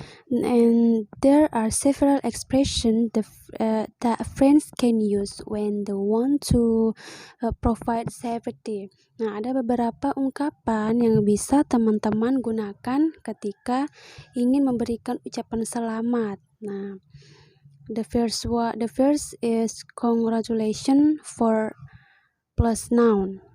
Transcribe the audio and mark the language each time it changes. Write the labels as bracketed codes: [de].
[en] And there are several expressions that friends can use when they want to provide sympathy. [id] Nah, ada beberapa ungkapan yang bisa teman-teman gunakan ketika ingin memberikan ucapan selamat. [en] Nah, the first is congratulations for plus noun.